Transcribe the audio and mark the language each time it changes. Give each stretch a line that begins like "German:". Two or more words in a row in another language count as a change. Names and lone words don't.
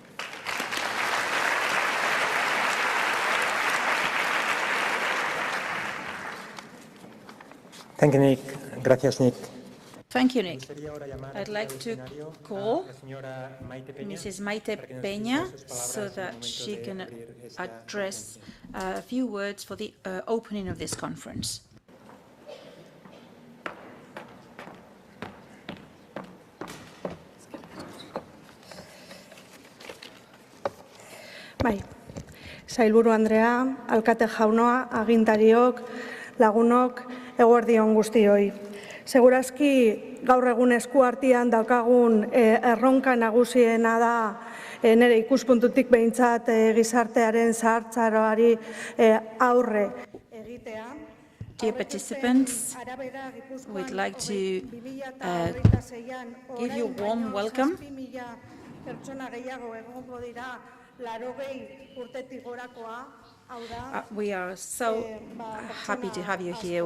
English: Thank you, Nick.
Spanish: Gracias, Nick.
English: Thank you, Nick. I'd like to call Mrs. Maite Peña so that she can address a few words for the opening of this conference.
Basque: Bai, Sailburu Andrea, Alkate Jaunoa, agintariok, lagunok, eguerdi on guztioi. Segurazki gaur egun esku artean daukagun erronka nagusiena da nire ikuspuntutik behintzat gizartearen zahartzaroari aurre egitea.
English: Dear participants, we'd like to give you a warm welcome. We are so happy to have you here.